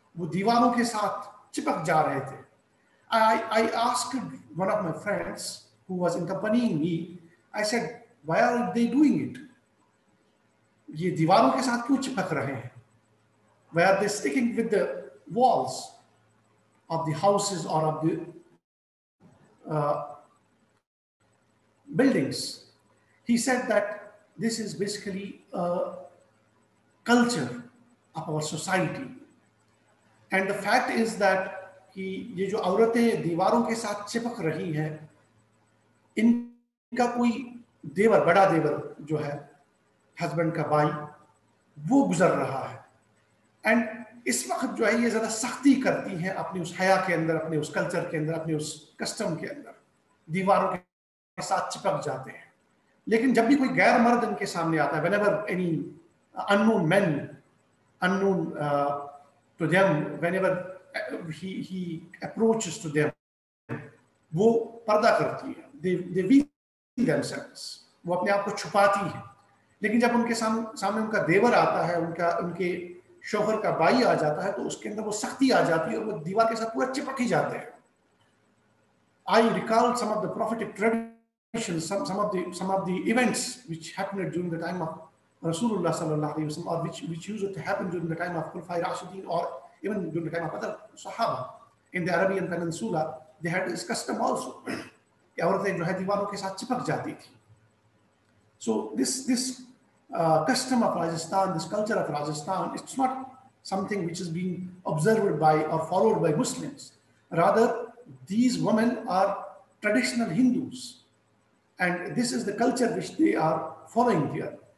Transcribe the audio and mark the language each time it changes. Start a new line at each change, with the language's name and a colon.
Hindi: वो दीवारों के साथ चिपक जा रहे थे.
English: I asked one of my friends who was accompanying me, I said, why are they doing it?
Hindi: ये दीवारों के साथ क्यों चिपक रहे हैं?
English: Why are they sticking with the walls of the houses or of the buildings? He said that this is basically a culture of our society. And the fact is that
Hindi: ये जो औरतें दीवारों के साथ चिपक रही हैं, इनका कोई देवर, बड़ा देवर जो है, हस्बैंड का भाई, वो गुजर रहा है. एंड इस वक्त जो है ये ज़्यादा सख्ती करती हैं अपनी उस हया के अंदर, अपने उस कल्चर के अंदर, अपने उस कस्टम के अंदर, दीवारों के साथ चिपक जाते हैं. लेकिन जब भी कोई गैर मर्द इनके सामने आता है,
English: whenever any unknown men, unknown to them,
Hindi: whenever he approaches to them, वो पर्दा करती है.
English: They veil themselves.
Hindi: वो अपने आप को छुपाती है. लेकिन जब उनके सामने उनका देवर आता है, उनके शौहर का भाई आ जाता है, तो उसके अंदर वो सख्ती आ जाती है और वो दीवार के साथ पूरा चिपक ही जाते हैं.
English: I recall some of the prophetic traditions, some of the events which happened during the time of Rasulullah sallallahu alaihi wasallam, or which used to happen during the time of Khulafai Rashidin, or even during the time of other Sahaba in the Arabian Peninsula. They had this custom also.
Hindi: कि औरतें जो है दीवारों के साथ चिपक जाती थी.
English: So this custom of Rajasthan, this culture of Rajasthan, it's not something which is being observed by or followed by Muslims. Rather, these women are traditional Hindus, and this is the culture which they are following here.